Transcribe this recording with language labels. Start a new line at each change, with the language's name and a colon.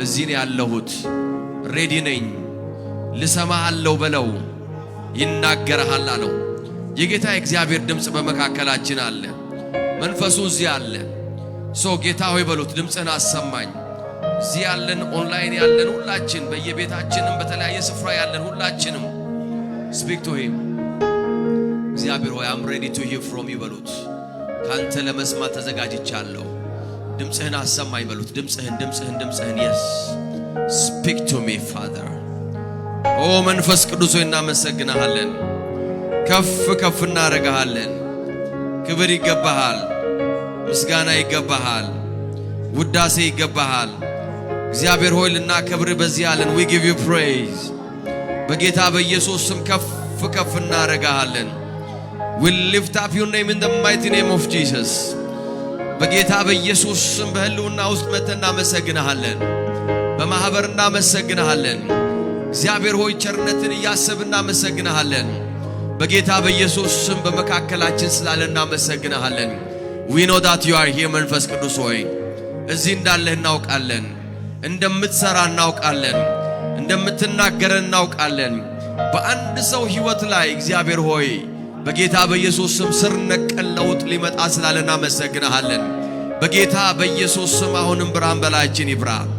Amharic: እዚህ ነው ያለሁት፣ ሬዲ ነኝ፣ ልሰማህ አለው በለው፣ ይናገርሃል አለው። የጌታ እግዚአብሔር ድምፅ በመካከላችን አለ፣ መንፈሱ እዚህ አለ። ጌታ ሆይ በሉት፣ ድምፅህን አሰማኝ። እዚህ ያለን ኦንላይን ያለን ሁላችን በየቤታችንም በተለያየ ስፍራ ያለን ሁላችንም
English: speak to him.
Amharic: እግዚአብሔር ሆይ
English: I'm ready to hear from you
Amharic: በሉት። ካንተ ለመስማት ተዘጋጅቻለሁ፣ ድምፅህን አሰማኝ በሉት። ድምፅህን
English: yes, speak to me Father.
Amharic: ኦ መንፈስ ቅዱስ ሆይ እናመሰግንሃለን፣ ከፍ እናደርግሃለን። ክብር ይገባሃል፣ ምስጋና ይገባሃል፣ ውዳሴ ይገባሃል። እግዚአብሔር ሆይ ልናከብርህ በዚህ ያለን
English: we give you praise.
Amharic: በጌታ በኢየሱስ ስም ከፍ እናደርግሃለን።
English: we lift up your name in the mighty name of Jesus.
Amharic: በጌታ በኢየሱስ ስም በህልውና ውስጥ መተን እናመሰግንሃለን፣ በማህበር እናመሰግንሃለን። እግዚአብሔር ሆይ ቸርነትን እያሰብን እናመሰግንሃለን። በጌታ በኢየሱስ ስም በመካከላችን ስላለ እናመሰግንሃለን።
English: we know that you are here
Amharic: መንፈስ ቅዱስ ሆይ እዚህ እንዳለህ እናውቃለን፣ እንደምትሰራ እናውቃለን፣ እንደምትናገረን እናውቃለን። በአንድ ሰው ህይወት ላይ እግዚአብሔር ሆይ በጌታ በኢየሱስ ስም ስር ነቀል ለውጥ ሊመጣ ስላለ እናመሰግንሃለን። በጌታ በኢየሱስ ስም አሁንም ብርሃን በላያችን ይብራ፣